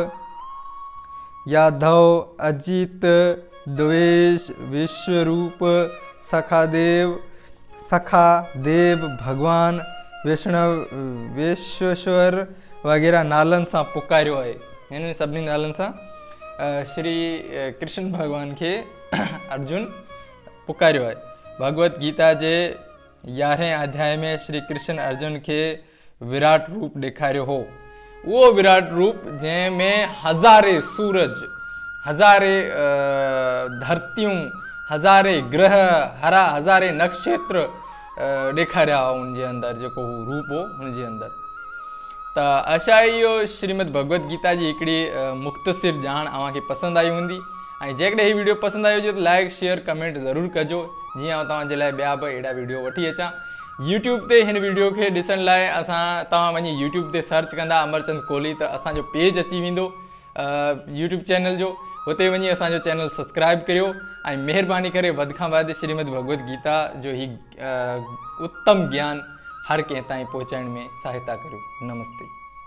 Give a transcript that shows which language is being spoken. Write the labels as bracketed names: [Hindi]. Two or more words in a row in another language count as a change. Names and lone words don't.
[Sindhi] यादव, अजित, द्वेष, विश्वरूप, सखा देव, भगवान, विश्वेश्वर वगैरह नालन सां पुकारियो आहे। हिन सभिनी नालन सां श्री कृष्ण भगवान के अर्जुन पुकारियो आहे। भगवत गीता जे 11वें अध्याय में श्री कृष्ण अर्जुन के विराट रूप ॾेखारियो हो। वो विराट रूप जंहिंमें हज़ारे सूरज, हज़ारे धरतियूं, हज़ारे ग्रह, हज़ारे नक्षत्र ॾेखारिया उनजे अंदर, जेको रूप हो उनजे अंदर। त आशा इहो श्रीमद् भगवत गीता जी हिकिड़ी मुख़्तसिर ॼाण अव्हांखे पसंदि आई हूंदी। ऐं जेकॾहिं हीउ वीडियो पसंदि आयो हुजे त [English] like, share, comment [Sindhi] ज़रूरु कजो, जीअं आउं तव्हांजे लाइ ॿिया बि अहिड़ा वीडियो वठी अचां। यूट्यूब ते हिन वीडियो खे ॾिसण लाइ तव्हां वञी यूट्यूब ते सर्च कंदा अमरचंद कोहली, त असांजो पेज अची वेंदो [English] YouTube channel [Sindhi] जो। हुते वञी असांजो [English] channel subscribe [Sindhi] करियो ऐं महिरबानी करे वधि खां वधि श्रीमद् भगवत गीता जो ही उत्तम ज्ञान हर कंहिं ताईं पहुचाइण में सहायता करियो। नमस्ते।